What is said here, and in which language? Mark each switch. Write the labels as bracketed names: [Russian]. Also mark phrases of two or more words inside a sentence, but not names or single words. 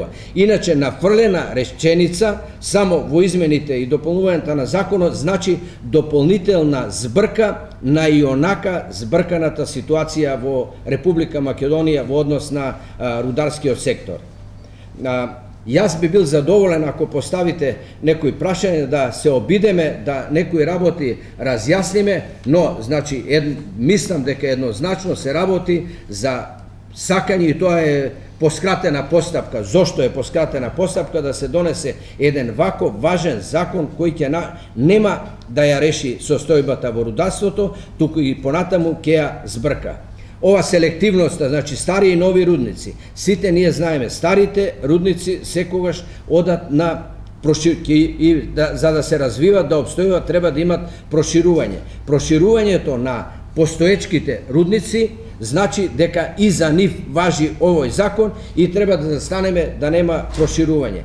[Macedonian] Иначе нафрлена реченица само во измените и дополнувањето на законот значи дополнителна збрка на и онака збрканата ситуација во Република Македонија во однос на рударскиот сектор. Јас би бил задоволен ако поставите некои прашања, да се обидеме, да некои работи разјасниме, но, значи, мислам дека еднозначно се работи за сакање, и тоа е поскратена постапка. [Serbian] Zašto je poskratena postupka? Da se donese jedan ovako važan zakon koji [Macedonian] нема да ја реши состојбата во рударството, туку и понатаму ќе ја збрка. Ова селективност, значи стари и нови рудници, сите ние знаеме, старите рудници секогаш одат на и за да се развиват, да обстојуват, треба да имат проширување. Проширувањето на постоечките рудници значи дека и за нив важи овој закон и треба да застанеме да нема проширување.